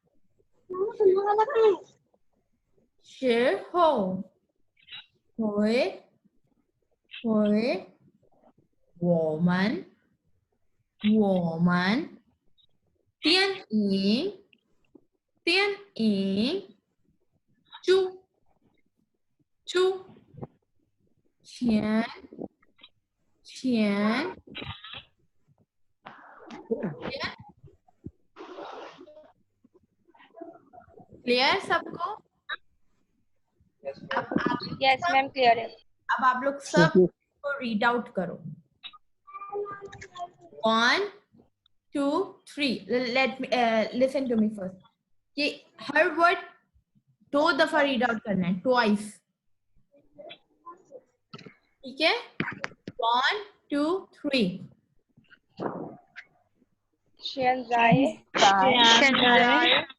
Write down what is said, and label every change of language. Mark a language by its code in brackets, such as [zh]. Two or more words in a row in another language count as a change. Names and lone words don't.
[zh] 时候，回，回，我们，我们，电影，电影，猪，猪，钱， Xian. [hi] क्लियर सबको? [en] yes ma'am [hi] क्लियर है। अब आप लोग सब को [en] read out [hi] करो। 1 2 3 [en] let me listen to me first [hi] कि हर वर्ड 2 दफा [en] read out [hi] करना है, ट्वाइस। ठीक है? 1 2 3 [zh] शेंजाए Shanzai,